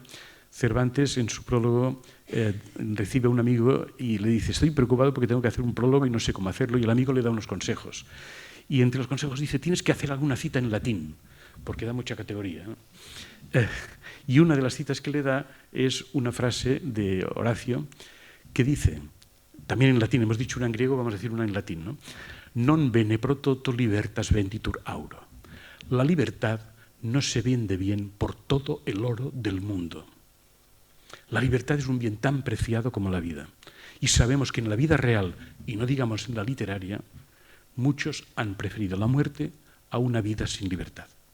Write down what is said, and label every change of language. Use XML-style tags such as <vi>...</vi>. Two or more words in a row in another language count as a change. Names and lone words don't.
<es>Cervantes, en su prólogo, recibe a un amigo y le dice: estoy preocupado porque tengo que hacer un prólogo y no sé cómo hacerlo, y el amigo le da unos consejos. Y entre los consejos dice: tienes que hacer alguna cita en latín, porque da mucha categoría, ¿no? Y una de las citas que le da es una frase de Horacio que dice, también en latín, hemos dicho una en griego, vamos a decir una en latín, ¿no?</es> <la>Non bene pro toto libertas venditur auro.</la> <es>La libertad no se vende bien por todo el oro del mundo. La libertad es un bien tan preciado como la vida. Y sabemos que en la vida real, y no digamos en la literaria, muchos han preferido la muerte a una vida sin libertad.</es>